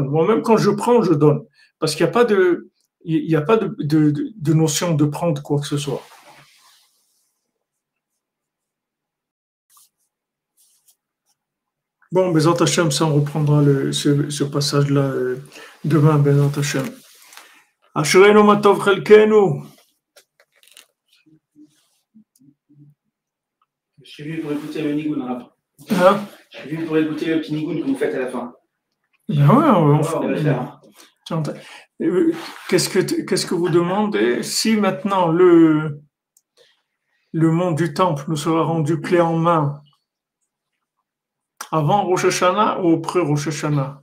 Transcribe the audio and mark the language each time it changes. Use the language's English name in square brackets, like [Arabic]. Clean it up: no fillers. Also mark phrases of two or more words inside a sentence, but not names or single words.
[French] Moi-même, quand je prends, je donne. Parce qu'il n'y a pas de notion de prendre quoi que ce soit. Bon, [Hebrew] בעזרת השם, [French] ça, on reprendra ce passage-là demain, [Hebrew] בעזרת השם. אשרינו מה טוב חלקנו. [French] Je suis venu pour écouter le nigoun. Hein? Je suis venu pour écouter le petit nigoun que vous faites à la fin. Ben ouais, on va le faire. Qu'est-ce que vous demandez? Si maintenant le monde du temple nous sera rendu clé en main avant Rosh Hashanah ou après Rosh Hashanah?